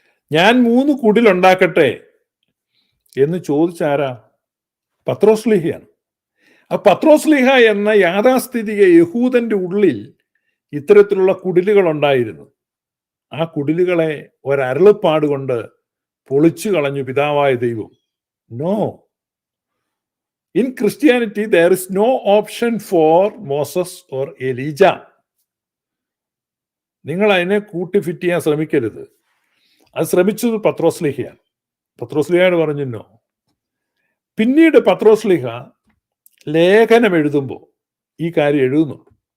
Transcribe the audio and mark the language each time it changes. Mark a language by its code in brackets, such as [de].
[ml] ഞാൻ 3 കുടിലുണ്ടാക്കട്ടെ എന്ന് ചോദിച്ചാരാ? പത്രോസ്ലീഹയാണ്. ആ പത്രോസ്ലീഹ എന്ന യാഥാസ്ഥിതിക യഹൂദന്റെ ഉള്ളിൽ ഇത്തരത്തിലുള്ള കുടിലുകൾ ഉണ്ടായിരുന്നു. ആ കുടിലുകളെ ഒരരുളപ്പാട് കൊണ്ട് പൊളിച്ചു കളഞ്ഞു പിതാവായ ദൈവം. [en] No, in Christianity there is no option for Moses or Elijah. [ml] നിങ്ങൾ അതിനെ കൂട്ടിഫിറ്റ് ചെയ്യാൻ ശ്രമിക്കരുത്. അത് ശ്രമിച്ചത് പത്രോസ്ലീഹയാണ്. പത്രോസ്ലീഹയോട് പറഞ്ഞു നോ. പിന്നീട് പത്രോസ്ലീഹ ലേഖനം എഴുതുമ്പോൾ ഈ കാര്യം എഴുതുന്നുണ്ട്.